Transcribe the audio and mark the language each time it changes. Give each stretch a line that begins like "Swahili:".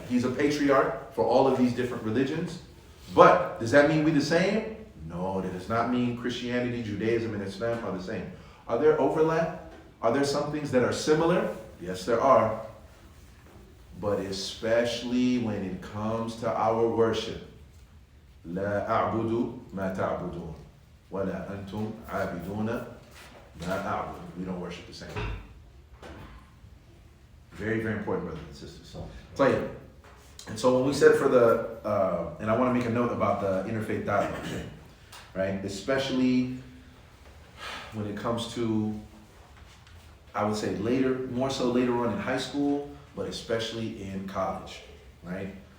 English: He's a patriarch for all of these different religions. But does that mean we're the same? No, that does not mean Christianity, Judaism, and Islam are the same. Are there overlap? Are there some things that are similar? Yes, there are. But especially when it comes to our worship.
Arabic: لا أعبد ما تعبدون ولا أنتم عابدون ما أعبد.
English: We don't worship the same. Very, very important, brothers and sisters. Tell you. And so when we said for the, and I want to make a note about the interfaith dialogue, right? Especially when it comes to, I would say later, more so later on in high school, but especially in college, right?